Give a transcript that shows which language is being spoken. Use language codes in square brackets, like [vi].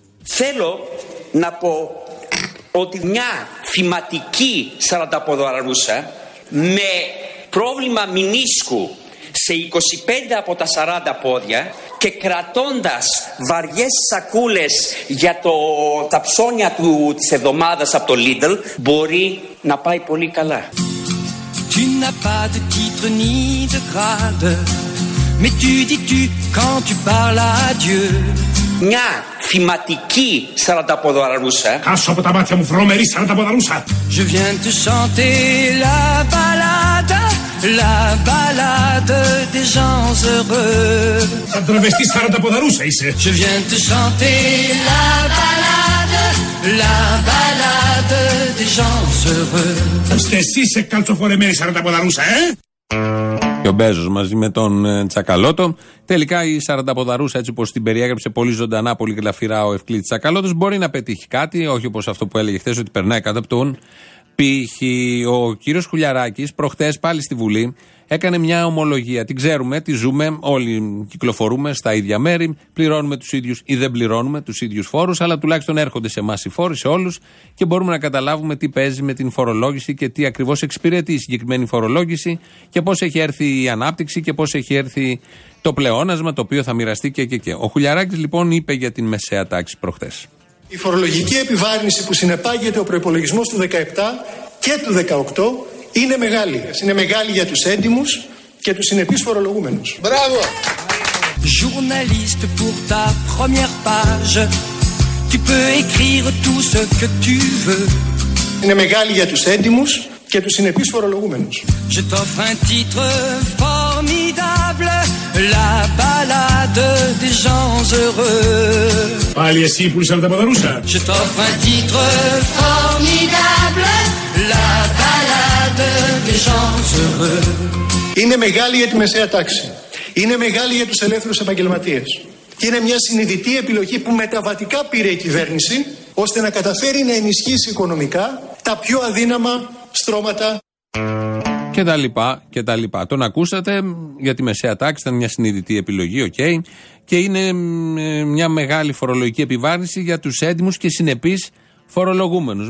[el] Θέλω να πω ότι μια θυματική 40 ποδαρούσα με πρόβλημα μηνίσκου σε 25 από τα 40 πόδια και κρατώντας βαριές σακούλες για τα ψώνια της εβδομάδας από το Lidl, μπορεί να πάει πολύ καλά. [fr] Tu n'as pas de titre ni de grade, mais tu dis tu quand tu parles à Dieu. [el] Μια θυματική 40 ποδαρούσα. Κάσω από τα μάτια μου, βρωμερή 40 ποδαρούσα. [fr] Je viens te chanter la balade. La balade des gens heureux. [el] Σαν τραβεστή 40 ποδαρούσα είσαι. [fr] Je viens te chanter la balade. La balade des gens heureux. [el] Ώστε εσύ σε καλτσοφορεμένη 40 ποδαρούσα, ε! Και ο Μπέζος μαζί με τον Τσακαλώτο. Τελικά η 40 ποδαρούσα, έτσι όπως την περιέγραψε πολύ ζωντανά, πολύ γλαφυρά ο Ευκλήτης Τσακαλώτος, μπορεί να πετύχει κάτι, όχι όπως αυτό που έλεγε χθες, ότι περνάει κάτω από τον. Π.χ. ο κύριος Χουλιαράκης προχτές πάλι στη Βουλή έκανε μια ομολογία. Την ξέρουμε, τη ζούμε, όλοι κυκλοφορούμε στα ίδια μέρη, πληρώνουμε τους ίδιους ή δεν πληρώνουμε τους ίδιους φόρους, αλλά τουλάχιστον έρχονται σε εμάς οι φόροι, σε όλους, και μπορούμε να καταλάβουμε τι παίζει με την φορολόγηση και τι ακριβώς εξυπηρετεί η συγκεκριμένη φορολόγηση και πώς έχει έρθει η ανάπτυξη και πώς έχει έρθει το πλεώνασμα το οποίο θα μοιραστεί και. Ο Χουλιαράκης λοιπόν είπε για την μεσαία τάξη προχτές. Η φορολογική επιβάρυνση που συνεπάγεται ο προϋπολογισμός του 2017 και του 2018 είναι μεγάλη. Είναι μεγάλη για τους έντιμους και τους συνεπείς φορολογούμενους. Μπράβο! [fr] Journaliste pour ta première page, tu peux écrire tout ce que tu veux. [el] Είναι μεγάλη για τους έντιμους και τους συνεπείς φορολογούμενους. [fr] Je t'offre un titre formidable. La balade des gens heureux. [el] Πάλι εσύ που είσαι από τα ποδαρούσα. [fr] Je t'offre un titre formidable. La balade des gens heureux. [el] Είναι μεγάλη για τη μεσαία τάξη. Είναι μεγάλη για τους ελεύθερους επαγγελματίες. Και είναι μια συνειδητή επιλογή που μεταβατικά πήρε η κυβέρνηση ώστε να καταφέρει να ενισχύσει οικονομικά τα πιο αδύναμα στρώματα. Και τα λοιπά και τα λοιπά. Τον ακούσατε για τη μεσαία τάξη, ήταν μια συνειδητή επιλογή, okay, και είναι μια μεγάλη φορολογική επιβάρυνση για τους έντιμους και συνεπείς φορολογούμενους.